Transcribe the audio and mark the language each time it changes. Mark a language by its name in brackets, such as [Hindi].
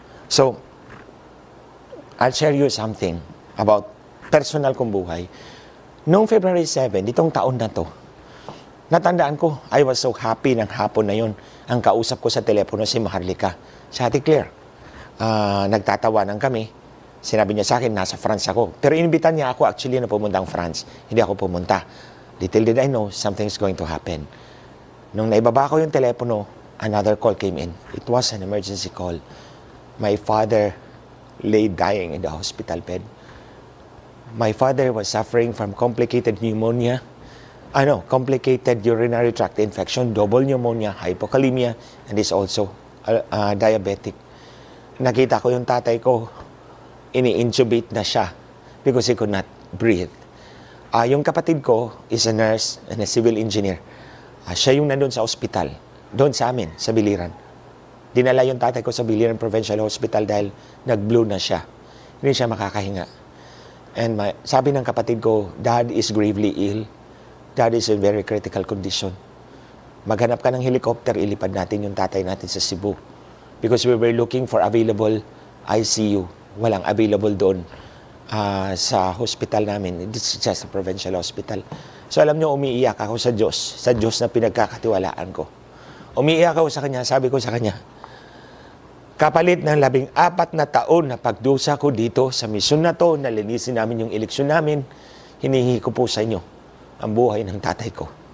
[English] So, I'll share you something about personal [Filipino] kong buhay. Noong February 7, itong taon na to, natandaan ko, [English] I was so happy [Filipino] ng hapon na yun. Ang kausap ko sa telepono si Maharlika. Si Ate Claire. Nagtatawanan kami. Sinabi niya sa akin, nasa France ako. Pero inimbitan niya ako actually na pumuntang France. Hindi ako pumunta. [English] Little did I know, something's going to happen. [Filipino] Nung naibaba ko yung telepono, [English] another call came in. It was an emergency call. My father lay dying in the hospital bed. My father was suffering from complicated pneumonia, complicated urinary tract infection, double pneumonia, hypokalemia, and is also diabetic. [Filipino] Nakita ko yung tatay ko, ini-intubate na siya [English] because he could not breathe. [Filipino] Yung kapatid ko [English] is a nurse and a civil engineer. [Filipino] Siya yung nandun sa ospital, doon sa amin, sa Biliran. Dinala yung tatay ko sa Biliran Provincial Hospital dahil nag-blue na siya. Hindi siya makakahinga. And sabi ng kapatid ko, [English] Dad is gravely ill. Dad is in very critical condition. [Filipino] Maghanap ka ng helicopter, ilipad natin yung tatay natin sa Cebu. [English] because we were looking for available ICU. [Filipino] Walang available doon sa hospital namin. [English] It's just a provincial hospital. [Filipino] So alam nyo, umiiyak ako sa Diyos na pinagkakatiwalaan ko. Umiiyak ako sa Kanya, sabi ko sa Kanya, kapalit ng 14 na taon na pagdusa ko dito sa misyon na to, nalinisin namin yung eleksyon namin, hinihingi ko po sa inyo ang buhay ng tatay ko.